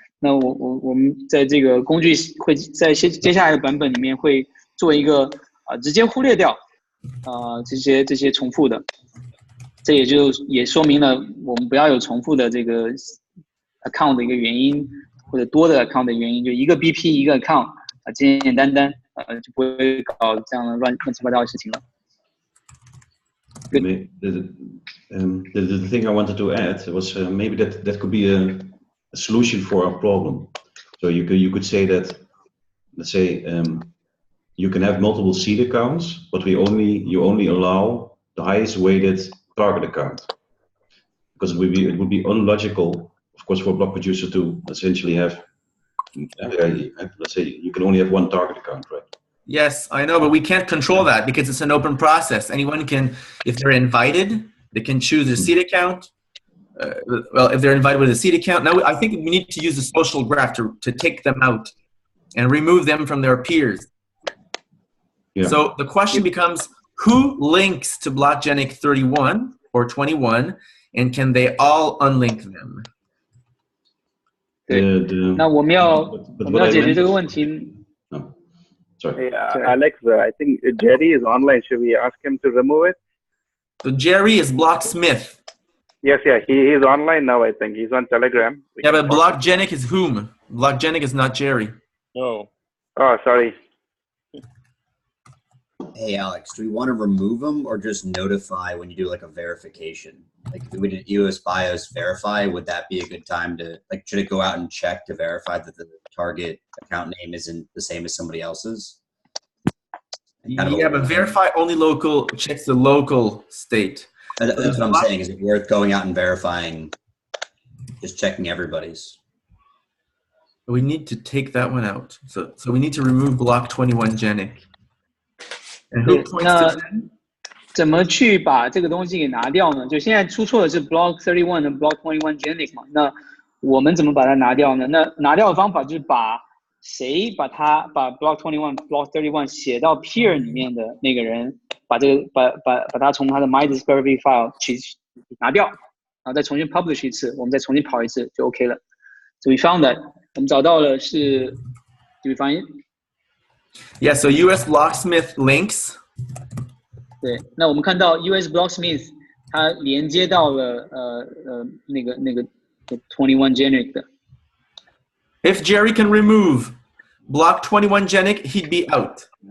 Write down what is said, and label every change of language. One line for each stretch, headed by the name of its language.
Chinese: 那我们在这个工具会在接下来的版本里面会做一个直接忽略掉这些重复的，这也说明了我们不要有重复的这个 account 的一个原因，或者多的 account 的原因，就一个 BP 一个 account 简简单单就不会搞这样的乱七八糟的事情了。
English: The thing I wanted to add was maybe that could be a solution for a problem. So you could say that, let's say, you can have multiple seed accounts, but you only allow the highest weighted target account, because it would be unlogical, of course, for a block producer to essentially have, let's say, you can only have one target account, right? Yes, I know, but we can't control that because it's an open process. Anyone can, if they're invited, they can choose a seed account. Well, if they're invited with a seed account, now I think we need to use the social graph to take them out and remove them from their peers. Yeah. So the question becomes, who links to Blockgenic 31 or 21, and can they all unlink them?
Chinese: 对，那我们要解决这个问题。
English: Sorry. Alex, I think Jerry is online. Should we ask him to remove it? So Jerry is Blocksmith. Yes, he is online now, I think. He's on Telegram. Yeah, but Blockgenic is whom? Blockgenic is not Jerry. No. Oh, sorry. Hey, Alex, do we want to remove them or just notify when you do like a verification? Like if we did EOS BIOS verify, would that be a good time to, like, should it go out and check to verify that the target account name isn't the same as somebody else's? Yeah, but verify only local, checks the local state. That's what I'm saying. Is it worth going out and verifying, just checking everybody's? We need to take that one out. So we need to remove block 21 Genic. And who points to them?
Chinese: 怎么去把这个东西给拿掉呢？就现在出错的是 block 31和 block 21 Genic 嘛？那我们怎么把它拿掉呢？那拿掉的方法就是把 block 21、block 31写到 peer 里面的那个人，把它从他的 my discovery file 去拿掉，然后再重新 publish 一次，我们再重新跑一次就 OK 了。
English: So we found that
Chinese: 我们找到了是
English: ，do we find it? Yeah, so US Blocksmith links.
Chinese: 对，那我们看到 US Blocksmith 它连接到了那个21 Genic 的。
English: If Jerry can remove block 21 Genic, he'd be out.